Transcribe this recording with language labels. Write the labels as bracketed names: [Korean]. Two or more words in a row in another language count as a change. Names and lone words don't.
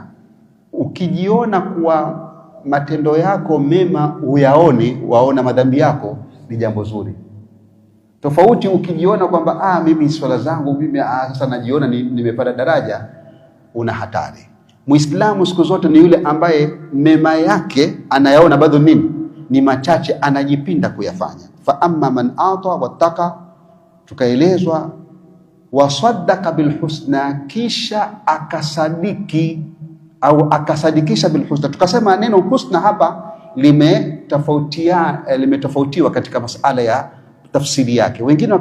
[Swahili] Ukijiona kuwa matendo yako mema uyaone, waona madhambi yako, ni jambo zuri. Tofauti ukijiona kwamba mimi swala zangu mimi sasa najiona nimepata daraja, una hatari. Muislamu siku zote ni yule ambaye mema yake anayaona bado ni machache, anajipinda kuyafanya. [Arabic] فأما من أعطى واتقى, [Swahili] tukaelezwa [Arabic] وصدق بالحسنى, [Swahili] kisha akasadiki au akasadikisha bilhusna. Tukasema neno husna hapa limetofautiwa katika masala ya tafsiri yake.